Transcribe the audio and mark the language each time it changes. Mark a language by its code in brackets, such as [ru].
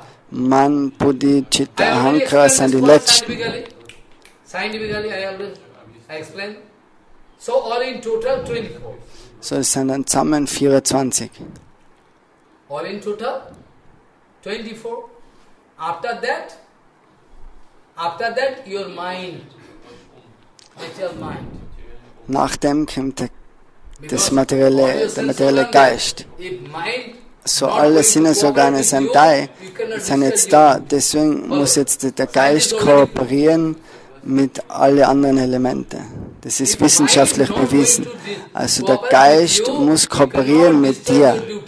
[de] Man, Buddhi, Chitta, Ahankara sind die letzten. [en] Scientifically, I always explain. So all in total 24. [de] So es sind dann zusammen 24. [en] All in total 24. After that your mind, material mind. [de] Nach dem kommt der materielle Geist. So alle Sinnesorgane sind jetzt da. Deswegen muss jetzt der Geist kooperieren mit allen anderen Elementen. Das ist wissenschaftlich bewiesen. Also der Geist muss kooperieren mit dir.